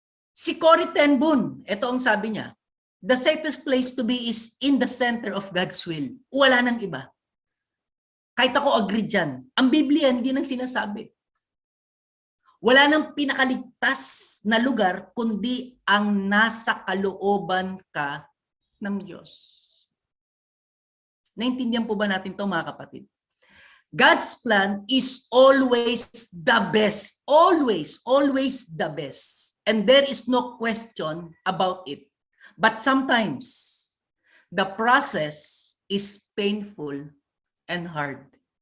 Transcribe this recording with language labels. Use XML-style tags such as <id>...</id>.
<en>Si Corrie ten Boom,</en> <tl>ito ang sabi niya,</tl> <en>the safest place to be is in the center of God's will.</en> <tl>Wala nang iba. Kahit ako agree dyan. Ang Biblia hindi nang sinasabi. Wala nang pinakaligtas na lugar kundi ang nasa kalooban ka ng Diyos. Naintindihan po ba natin ito mga kapatid?</tl> <en>God's plan is always the best. Always, always the best. And there is no question about it. But sometimes, the process is painful and hard.</en>